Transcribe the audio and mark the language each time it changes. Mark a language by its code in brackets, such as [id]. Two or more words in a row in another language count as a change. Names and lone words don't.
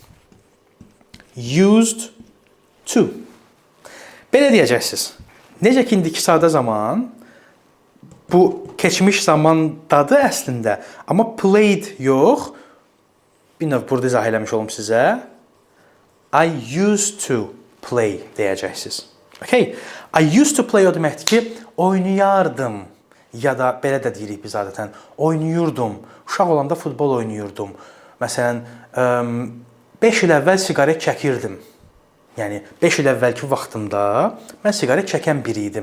[en] Used to. [az] Belə deyəcəksiniz. Necə ki, indiki sadə zaman bu keçmiş zamandadır əslində, amma played yox. Bir növ burada izah eləmiş olum sizə. [en] I used to play [az] deyəcəksiniz. Okay? [en] I used to play [az] o deməkdir ki, oynayardım. Ya da belə də deyirik biz adətən. Oynayırdım. Uşaq olanda futbol oynayırdım. Məsələn, 5 il əvvəl siqaret çəkirdim. Yəni, 5 il əvvəlki vaxtımda mən siqaret çəkən biri idim.